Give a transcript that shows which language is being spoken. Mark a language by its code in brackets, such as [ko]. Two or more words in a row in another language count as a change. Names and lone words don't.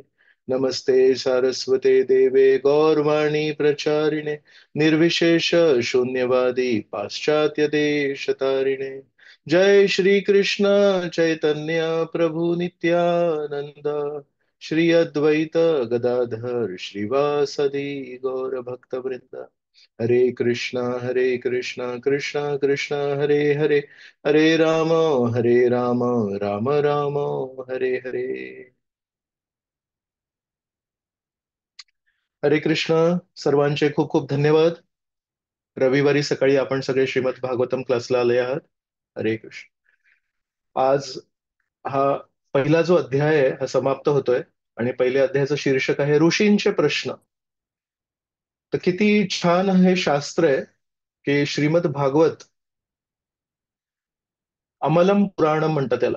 [sa] नमस्ते सारस्वते देवे गौरवाणी प्रचारिणे निर्विशेष शून्यवादी पाश्चात्य देशतारिणे. जय श्री कृष्ण चैतन्य प्रभु नित्यानंद श्री अद्वैत गदाधर श्रीवासदि गौर भक्त वृंद. हरे कृष्णा कृष्णा कृष्णा हरे हरे हरे राम राम राम हरे हरे. [mr] हरे कृष्ण. सर्वांचे खूप खूप धन्यवाद. रविवारी सकाळी आपण सगळे श्रीमद भागवतम क्लासला आले आहात. हरे कृष्ण. आज हा पहिला जो अध्याय आहे हा समाप्त होतोय आणि पहिल्या अध्यायाचं शीर्षक आहे ऋषींचे प्रश्न. तर किती छान हे शास्त्र आहे की श्रीमद भागवत [sa] अमलम पुराणम [mr] म्हणतात त्याला.